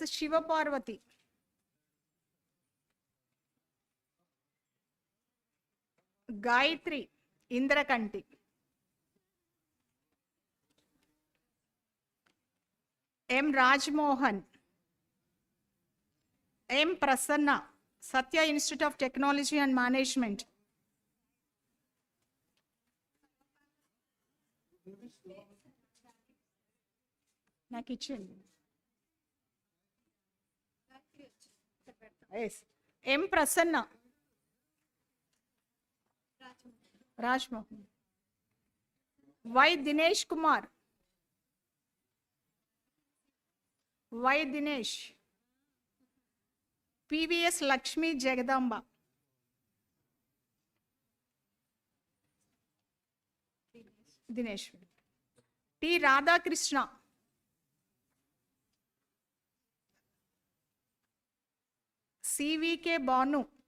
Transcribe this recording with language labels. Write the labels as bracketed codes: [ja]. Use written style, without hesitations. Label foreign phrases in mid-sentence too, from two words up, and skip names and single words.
[en] Shiva Parvati. Gayatri Indrakanti. M. Rajmohan. M. Prasanna, Satya Institute of Technology and Management. Na kitchen. Yes. M. Prasanna. Rajmohan. Y. Dinesh Kumar. Y. Dinesh. PVS Lakshmi Jagadamba. Dinesh. T. Radha Krishna. CVK Banu.